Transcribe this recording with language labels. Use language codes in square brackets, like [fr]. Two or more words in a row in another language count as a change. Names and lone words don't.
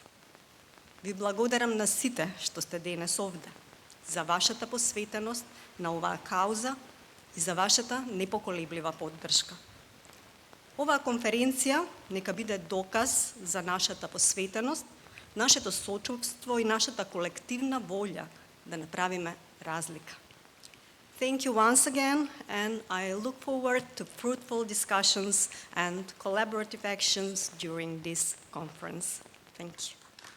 [mk] Ви благодарам на сите што сте денес овде, за вашата посветеност на оваа кауза и за вашата непоколеблива поддршка. Оваа конференција нека биде доказ за нашата посветеност, нашето сочувство и нашата колективна волја да направиме разлика. [en] Thank you once again, and I look forward to fruitful discussions and collaborative actions during this conference. Thank you.